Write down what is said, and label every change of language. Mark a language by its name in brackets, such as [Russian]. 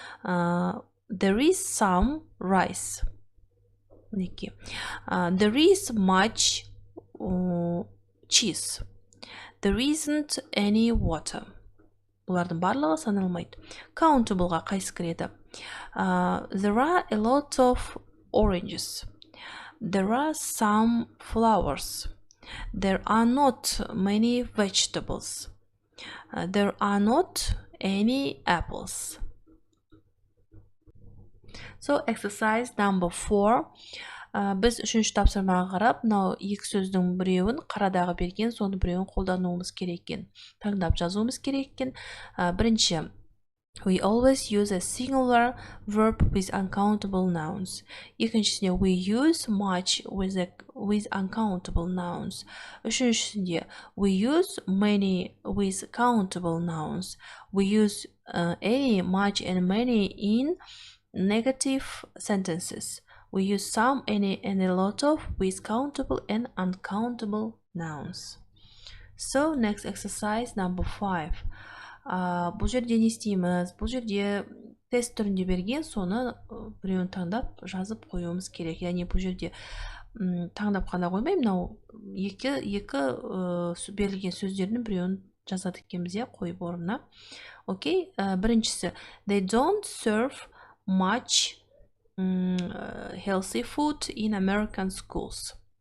[English] There is some rice. There is much cheese. There isn't any water. [Kazakh] Бұлардың барлығы саналмайды. Countable-ға қайсы кіреді? [English] There are a lot of oranges. There are some flowers. There are not many vegetables. There are not any apples. So exercise number 4. [Kazakh] Біз үшінші тапсырмаға қарап, мынау екі сөздің біреуін қарадағы берген, соны біреуін қолдануымыз керек екен. Таңдап жазуымыз керек екен. Бірінші, [English] we always use a singular verb with uncountable nouns. [Kazakh] Екіншісінде, [English] we use much with uncountable nouns. [Kazakh] Үшіншісінде, [English] we use many with countable nouns. We use any, much and many in negative sentences. We use some, any, and a lot of with countable and uncountable nouns. So, next exercise number 5. [Kazakh] Бұл жерде не істейміз? Бұл жерде тест түрінде берген, соны біреуін таңдап жазып қоюымыз керек. Яғни бұл жерде таңдап қана қоймай, мынау екі берілген сөздердің біреуін жазады екенбіз, қойып орнына. Окей, біріншісі, [English] they don't serve much healthy food in American schools.